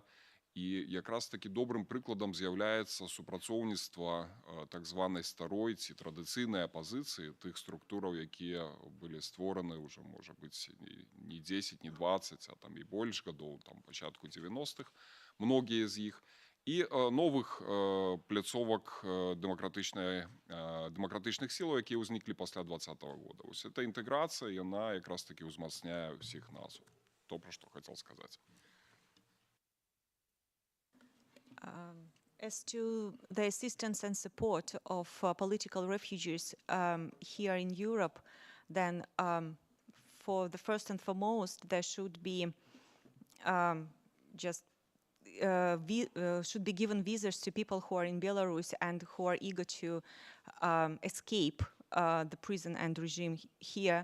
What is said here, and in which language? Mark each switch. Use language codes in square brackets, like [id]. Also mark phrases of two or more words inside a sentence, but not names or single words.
[be] І якраз такі добрым прыкладам з'яўляецца супрацоўніцтва так званай старой ці традыцыйнай апазіцыі, тых структураў, якія былі створаны ўжо, можа быць, не 10, не 20, а там і больш гадоў, там пачатку 90-х, многія з іх, і новых пляцовак дэмакратычных сілаў, якія ўзніклі пасля 2020 года. Вось эта інтэграцыя, яна якраз такі ўзмацняе ўсіх нас. То, пра што хацеў сказаць. [en] As to the assistance and support of political refugees here in Europe, then for the first and foremost, there should be should be given visas to people who are in Belarus and who are eager to escape the prison and regime here.